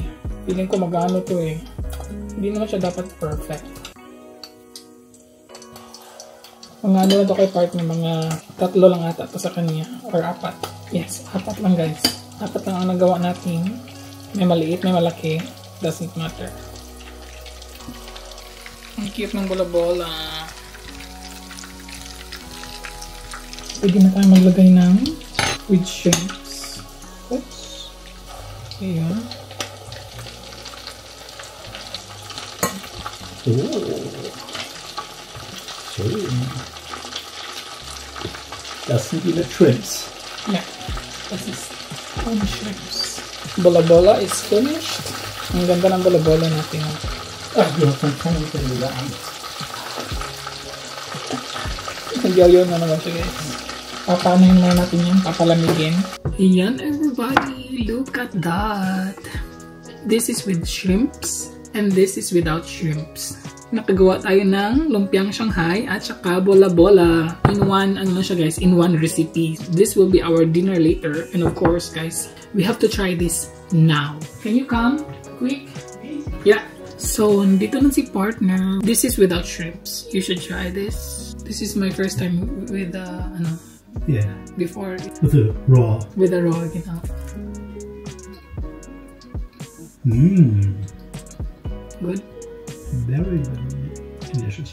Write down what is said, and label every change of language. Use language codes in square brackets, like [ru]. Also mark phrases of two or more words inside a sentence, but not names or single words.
[tl] Feeling ko mag-ano to eh. Hindi naman siya dapat perfect. Mga ano na to kay partner, mga 3 lang ata to sa kanya. Or 4. Yes, 4 lang guys. 4 lang ang nagawa natin. May maliit, may malaki. [en] Doesn't matter. [tl] Ang cute ng bola-bola. Pwede na tayo maglagay ng [en] with shrimps. [tl] Oops. Ayan. [de] So, das sind die Shrimps. Yeah, das ist shrimps. [en] Bola-bola is finished. [tl] Ang ganda ng bola-bola natin. [de] Du hast dann keine Mittel an. [tl] Nagyayaw na naman siya guys. Papanayin na natin yan. Papalamigin. Ayan everybody. [en] Look at that. This is with shrimps. And this is without shrimps. [tl] Nakagawa tayo ng lumpiang Shanghai at saka bola-bola [en] in one, in one recipe. This will be our dinner later. And of course, guys, we have to try this now. Can you come? Quick? Yeah. So, [tl] dito na si partner. [en] This is without shrimps. You should try this. This is my first time with, yeah. Before. With the raw. With the raw, Good? Very, very delicious.